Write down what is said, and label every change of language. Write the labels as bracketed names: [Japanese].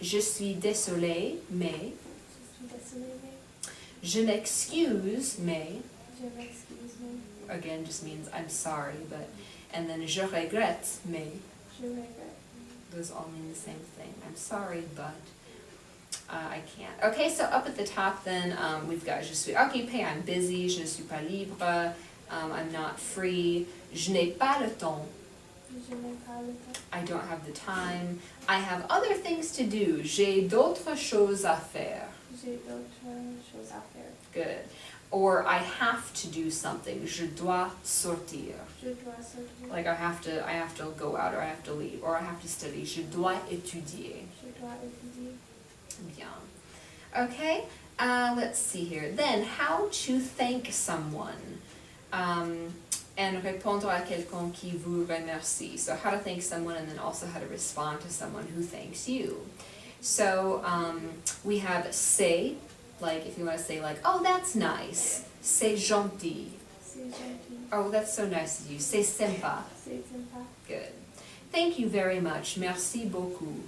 [French] Je suis désolée, mais. Je suis désolée, mais... Je m'excuse, mais. Je m'excuse, mais... [English] Again, just means I'm sorry, but. And then [French] je regrette, mais. Je regrette. [English] Those all mean the same thing. I'm sorry, but I can't. Okay, so up at the top then, we've got [French] je suis occupée, [English] I'm busy, [French] je ne suis pas libre, [English] I'm not free, [French] je n'ai pas le temps, Je n'ai pas le temps. [English] I don't have the time, I have other things to do, [French] j'ai d'autres choses à faire. J'ai d'autres choses à faire. [English] Good. Or I have to do something, [French] je dois sortir. Je dois sortir. [English] Like I have to go out, or I have to leave, or I have to study, [French] je dois étudier. Je dois étudier. Bien. [English] Okay, let's see here. Then, how to thank someone. [French] and répondre à quelqu'un qui vous remercie. [English] So how to thank someone and then also how to respond to someone who thanks you. So we have c'est, like if you want to say like, oh that's nice, [French] c'est gentil. C'est gentil. [English] Oh that's so nice of you, [French] c'est sympa. C'est sympa. [English] Good. Thank you very much, [French] merci beaucoup.